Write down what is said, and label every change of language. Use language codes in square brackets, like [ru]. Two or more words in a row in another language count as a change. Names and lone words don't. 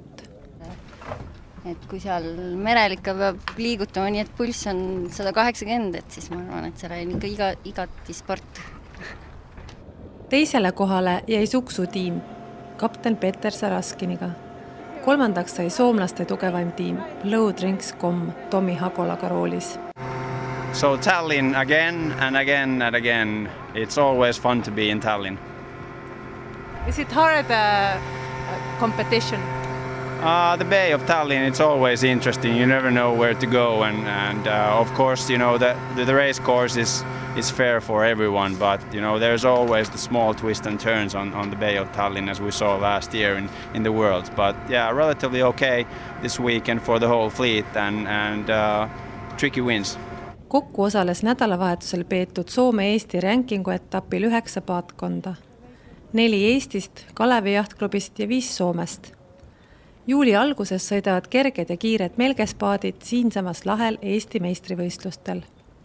[et] Et kui seal merel ikka peab liigutama nii, et pulss on 180, et siis ma arvan, et see on ikka igati sport. Teisele kohale jäi Suksu tiim, kapten Peter Saraskiniga. 3. sai soomlaste tugevaim tiim Blowdrinks.com Tomi Hagolaga roolis. [en] So Tallinn again and again and again. It's always fun to be in Tallinn. Is it hard competition? The Bay of Tallinn, it's always interesting. You never know where to go, and of course, the race course is fair for everyone, but there's always the small twists and turns on the Bay of Tallinn, as we saw last year in the Worlds. But yeah, relatively okay this weekend for the whole fleet and tricky wins. [et] Kokku osales nädalavahetusel peetud Soome-Eesti rankingu etapil 9 paatkonda. 4 Eestist, Kalevi jahtklubist ja 5 Soomest. Juuli alguses sõidavad kerged ja kiired Melgespaadid siinsamas lahel Eesti meistrivõistlustel.